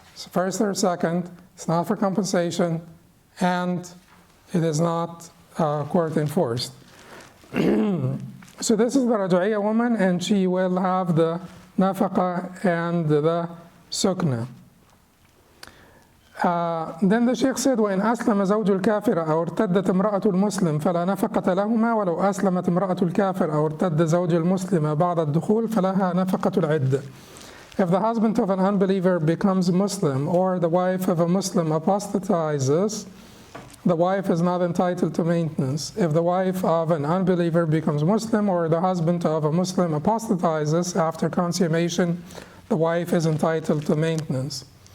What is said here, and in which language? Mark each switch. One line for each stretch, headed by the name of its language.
English: It's first or second. It's not for compensation. And it is not court enforced. So this is the raj'iyya woman, and she will have the Nafaka and the Sukna. Then the Sheikh said,
Arabic: وإن أسلم زوج الكافر أو ارتدت امرأة المسلم فلا نفقة لهما ولو أسلمت امرأة الكافر أو ارتد زوج المسلم بعد الدخول فلها نفقة العدة.
English: If the husband of an unbeliever becomes Muslim or the wife of a Muslim apostatizes, the wife is not entitled to maintenance. If the wife of an unbeliever becomes Muslim or the husband of a Muslim apostatizes after consummation, the wife is entitled to maintenance.